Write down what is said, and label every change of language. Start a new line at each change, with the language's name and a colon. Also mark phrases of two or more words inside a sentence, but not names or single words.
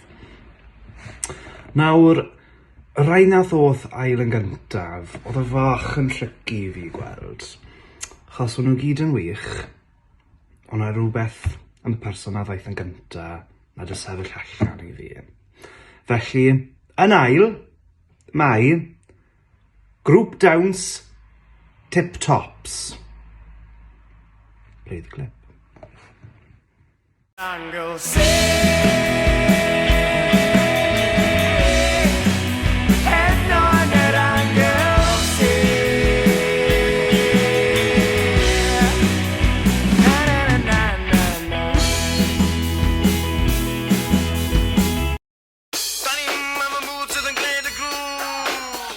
Welsh: Nawr, rai nath oth ail yn gyntaf, oedd y fach yn tricky i fi gweld. Achos o'n nhw gyd yn wych, ond yna rhywbeth yn y person a ddaeth yn gyntaf na dy sefyll allan i fi. Felly, yn ail, mae grŵp dawns Tip Tops.
English: Play the clip. Angle C. And on at Angle C. Na na na na na. Funny mama moves to the glitter groove.